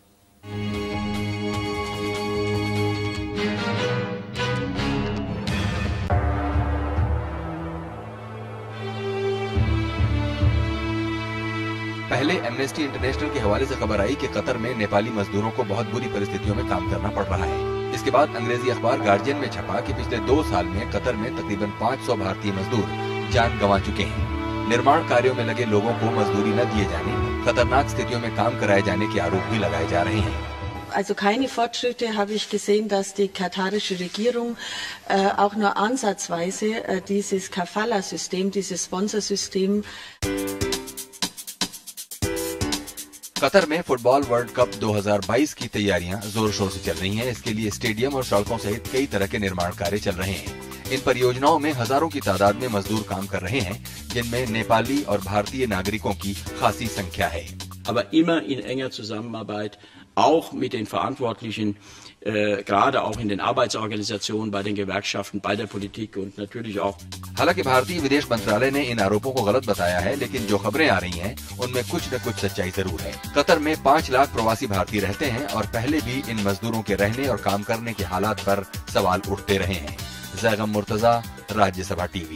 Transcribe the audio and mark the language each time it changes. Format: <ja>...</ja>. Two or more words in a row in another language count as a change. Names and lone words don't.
<hi>पहले एमनेस्टी इंटरनेशनल के हवाले से खबर आई कि कतर में नेपाली मजदूरों को बहुत बुरी परिस्थितियों में काम करना पड़ रहा है। इसके बाद अंग्रेजी अखबार गार्जियन में छपा कि पिछले 2 साल में कतर में तकरीबन 500 भारतीय मजदूर जान गंवा चुके हैं। निर्माण कार्यों में लगे लोगों को मजदूरी न दिए जाने, खतरनाक स्थितियों में काम कराए जाने के आरोप भी लगाए जा रहे हैं।</hi> <de>Also keine Fortschritte habe ich gesehen, dass die katarische Regierung auch nur ansatzweise dieses Kafala-System, dieses Sponsorsystem</de> <hi>कतर में फुटबॉल वर्ल्ड कप 2022 की तैयारियां जोर शोर से चल रही हैं। इसके लिए स्टेडियम और सड़कों सहित कई तरह के निर्माण कार्य चल रहे हैं। इन परियोजनाओं में हजारों की तादाद में मजदूर काम कर रहे हैं, जिनमें नेपाली और भारतीय नागरिकों की खासी संख्या है।</hi> <de>Aber immer in enger Zusammenarbeit, auch mit den Verantwortlichen, gerade auch in den Arbeitsorganisationen, bei den Gewerkschaften, bei der Politik und natürlich auch.</de> <hi>हालांकि भारतीय विदेश मंत्रालय ने इन आरोपों को गलत बताया है, लेकिन जो खबरें आ रही हैं, उनमें कुछ न कुछ सच्चाई जरूर है। कतर में 5 लाख प्रवासी भारतीय रहते हैं और पहले भी इन मजदूरों के रहने और काम करने के हालात पर सवाल उठते रहे हैं। जैगम मुर्तजा, राज्यसभा टीवी।</hi>